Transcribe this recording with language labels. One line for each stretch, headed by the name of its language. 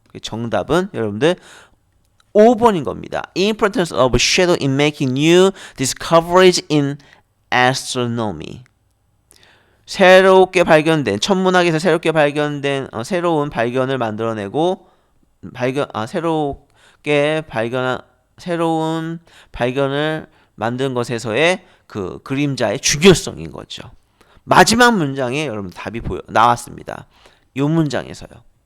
Korean: 정답은 여러분들 5번인 겁니다.
English: Importance of shadow in making new discoveries in astronomy.
Korean: 새롭게 발견된 천문학에서 새롭게 발견된 새로운 발견을 만들어내고 새로운 발견을 만든 것에서의 그 그림자의 중요성인 거죠. 마지막 문장에 여러분 답이 나왔습니다. 이 문장에서요.